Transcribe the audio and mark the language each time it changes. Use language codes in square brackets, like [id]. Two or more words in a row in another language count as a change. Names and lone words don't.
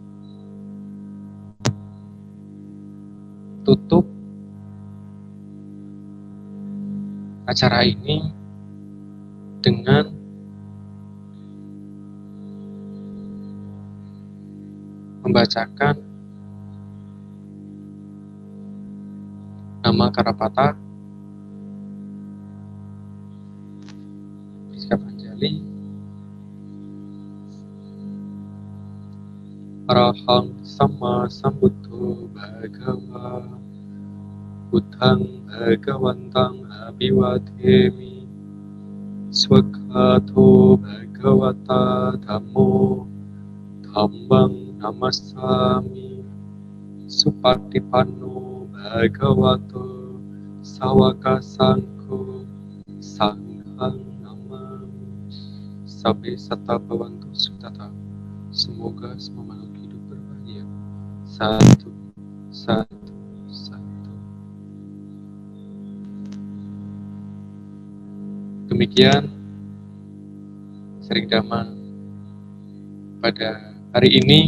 [id] tutup acara ini dengan membacakan nama Karapata, Priskapanjali. [pi] Arahang Sama Sambuddho Bhagava Buddhang Bhagawantang Abhiwadhemi Swakhato Bhagavata Dhammo Dhammang Namassami Supatipanno Bhagavato Sawaka Sangho Sanghang Namami. Sabbe Satta Bhavantu Sukhita. [id] Semoga semua makhluk hidup berbahagia. Satu, satu, satu. Demikian sharing dhamma pada hari ini.